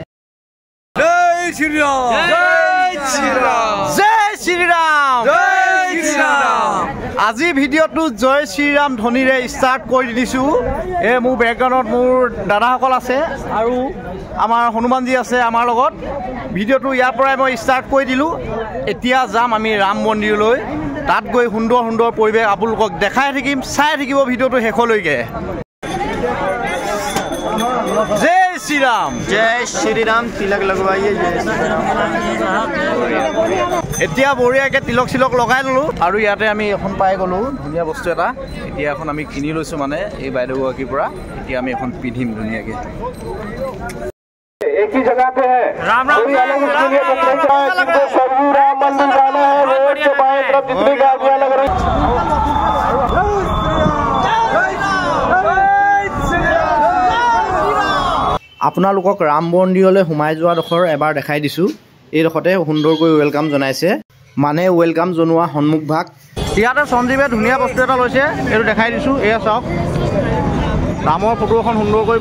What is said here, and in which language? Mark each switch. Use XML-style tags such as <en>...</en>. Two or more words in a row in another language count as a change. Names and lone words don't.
<as>জয় শ্ৰীৰাম জয় শ্ৰীৰাম জয় শ্ৰীৰাম জয় শ্ৰীৰাম আজি ভিডিঅ'টো জয় শ্ৰীৰাম ধ্বনিৰে ষ্টাৰ্ট কৰি দিছোঁ এই মোৰ বেকগ্ৰাউণ্ডত মোৰ দাদাসকল আছে আৰু আমাৰ হনুমানজী আছে আমাৰ লগত ভিডিঅ'টো ইয়াৰ পৰাই মই ষ্টাৰ্ট কৰি দিলোঁ এতিয়া যাম আমি ৰাম মন্দিৰলৈ তাত গৈ সুন্দৰ সুন্দৰ পৰিৱেশ আপোনালোকক দেখাই থাকিম চাই থাকিব ভিডিঅ'টো শেষলৈকে</as> <hi>जय श्री राम तिलक लगवाइए</hi> <as>এতিয়া বঢ়িয়াকৈ তিলক চিলক লগাই ললোঁ আৰু ইয়াতে আমি এখন পাই গ'লোঁ ধুনীয়া বস্তু এটা এতিয়া এখন আমি কিনি লৈছোঁ মানে এই বাইদেউগৰাকীৰ পৰা এতিয়া আমি এখন পিন্ধিম ধুনীয়াকৈ</as> <hi>एक ही जगह पे है राम राम कोई अलग उसके लिए जिनको सरयू राम मंदिर जाना है रोड के बाएं तरफ जितनी गाड़ियां लग रही</hi> <as>আপোনালোকক ৰাম মন্দিৰলৈ সোমাই যোৱা ডোখৰ এবাৰ দেখাই দিছোঁ এই ডোখৰতে সুন্দৰকৈ ৱেলকাম জনাইছে মানে ৱেলকাম জনোৱা সন্মুখ ভাগ ইয়াতে সঞ্জীৱে ধুনীয়া বস্তু এটা লৈছে এইটো দেখাই দিছোঁ এয়া চাওক ৰামৰ ফটো এখন সুন্দৰকৈ</as>